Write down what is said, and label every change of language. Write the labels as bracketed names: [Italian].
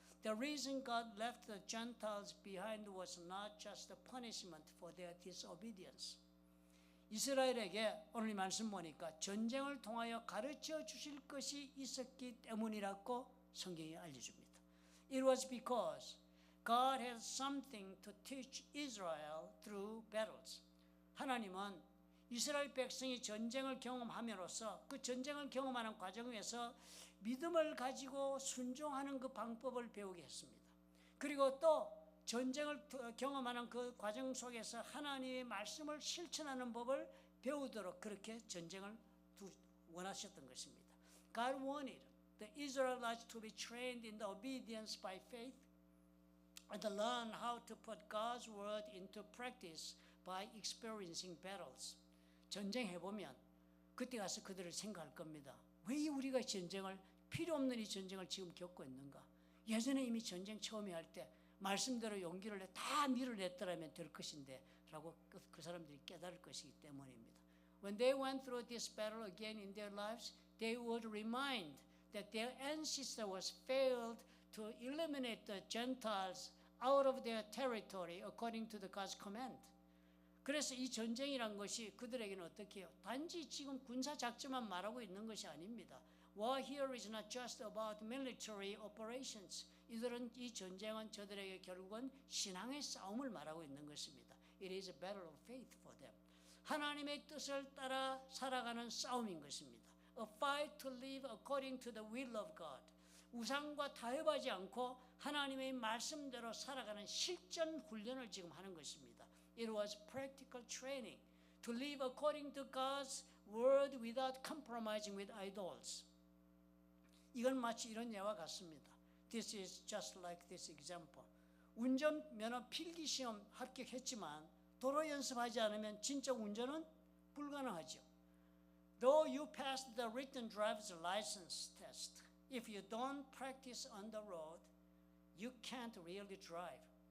[English] The reason God left the Gentiles behind was not just a punishment for their disobedience. [Korean] 이스라엘에게 오늘 말씀 보니까 전쟁을 통하여 가르쳐 주실 것이 있었기 때문이라고 성경이 알려줍니다. [English] It was because God had something to teach Israel through battles. [Korean] 하나님은 이스라엘 백성이 전쟁을 경험함으로써 그 전쟁을 경험하는 과정에서 믿음을 가지고 순종하는 그 방법을 배우게 했습니다. 그리고 또 전쟁을 경험하는 그 과정 속에서 하나님의 말씀을 실천하는 법을 배우도록 그렇게 전쟁을 원하셨던 것입니다. [English] God wanted the Israelites to be trained in the obedience by faith and to learn how to put God's word into practice by experiencing battles. [Korean] 전쟁해보면 그때 가서 그들을 생각할 겁니다. 왜 우리가 필요 없는 이 전쟁을 지금 겪고 있는가? 예전에 이미 전쟁 처음에 할 때 말씀대로 용기를 내 다 밀어냈더라면 될 것인데 라고 그 사람들이 깨달을 것이기 때문입니다. [English] When they went through this battle again in their lives, they would remind that their ancestors failed to eliminate the Gentiles out of their territory according to the God's command. [Korean] 그래서 이 전쟁이란 것이 그들에게는 어떻게 해요? 단지 지금 군사 작전만 말하고 있는 것이 아닙니다. [English] War here is not just about military operations. [Korean] 이 전쟁은 저들에게 결국은 신앙의 싸움을 말하고 있는 것입니다. [English] It is a battle of faith for them. [Korean] 하나님의 뜻을 따라 살아가는 싸움인 것입니다. [English] A fight to live according to the will of God. [Korean] 우상과 타협하지 않고 하나님의 말씀대로 살아가는 실전 훈련을 지금 하는 것입니다. [English] It was practical training to live according to God's word without compromising with idols. [Korean] 이건 마치 이런 예와 같습니다. [English] This is just like this example. [Korean] 운전면허 필기시험 합격했지만 도로 연습하지 않으면 진짜 운전은 불가능하죠. [English] Though you passed the written driver's license test, if you don't practice on the road, you can't really drive.